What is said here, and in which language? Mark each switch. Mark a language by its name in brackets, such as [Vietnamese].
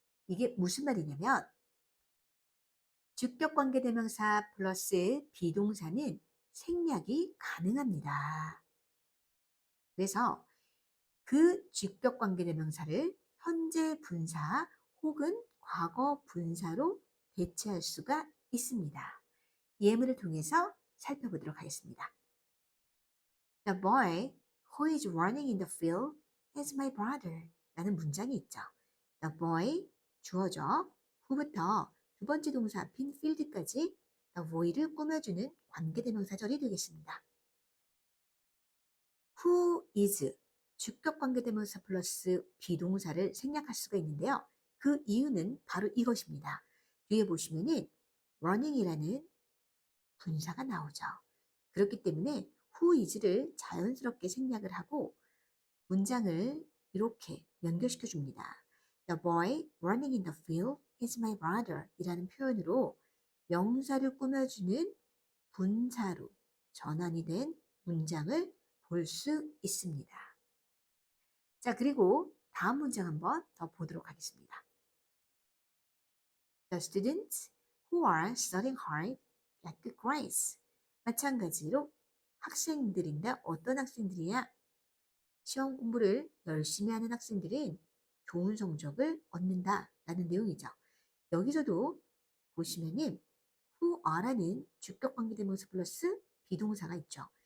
[Korean] 이게 무슨 말이냐면 주격 관계대명사 플러스 비동사는 생략이 가능합니다. 그래서 그 주격 관계대명사를 현재 분사 혹은 과거 분사로 대체할 수가 있습니다. 예문을 통해서 살펴보도록 하겠습니다. [English] The boy who is running in the field is my brother. [Korean] 라는 문장이 있죠. The boy, 주어죠. who부터 두 번째 동사 앞인 field까지 the boy를 꾸며주는 관계대명사절이 되겠습니다. who is, 주격 관계대명사 플러스 비동사를 생략할 수가 있는데요. 그 이유는 바로 이것입니다. 뒤에 보시면은 running이라는 분사가 나오죠. 그렇기 때문에 who is를 자연스럽게 생략을 하고 문장을 이렇게 연결시켜 줍니다. [English] The boy running in the field is my brother [Korean] 이라는 표현으로 명사를 꾸며주는 분사로 전환이 된 문장을 볼 수 있습니다. 자, 그리고 다음 문장 한번 더 보도록 하겠습니다. [English] The students who are studying hard get good grades. [Korean] 마찬가지로 학생들인데 어떤 학생들이야? 시험 공부를 열심히 하는 학생들은 좋은 성적을 얻는다라는 내용이죠. 여기서도 보시면은 who are라는 주격 관계대명사 플러스 비동사가 있죠.